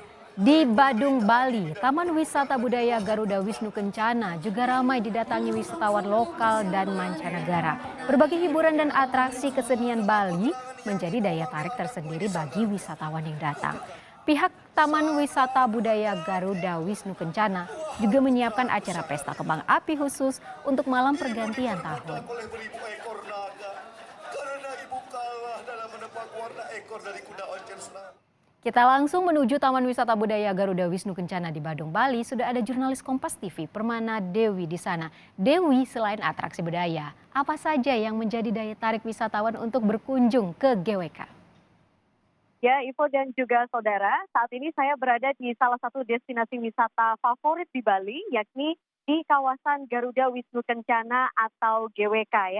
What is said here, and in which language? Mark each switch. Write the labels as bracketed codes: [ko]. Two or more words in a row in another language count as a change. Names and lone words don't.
[id] Di Badung, Bali, Taman Wisata Budaya Garuda Wisnu Kencana juga ramai didatangi wisatawan lokal dan mancanegara. Berbagai hiburan dan atraksi kesenian Bali menjadi daya tarik tersendiri bagi wisatawan yang datang. Pihak Taman Wisata Budaya Garuda Wisnu Kencana juga menyiapkan acara pesta kembang api khusus untuk malam pergantian tahun. Oleh beribu ekor naga, karena ibu kalah dalam menebak warna ekor dari kuda oncen senar. Kita langsung menuju Taman Wisata Budaya Garuda Wisnu Kencana di Badung, Bali. Sudah ada jurnalis Kompas TV, Permana Dewi di sana. Dewi, selain atraksi budaya, apa saja yang menjadi daya tarik wisatawan untuk berkunjung ke GWK? Ya, Ivo dan juga saudara, saat ini saya berada di salah satu destinasi wisata favorit di Bali, yakni di kawasan Garuda Wisnu Kencana atau GWK ya.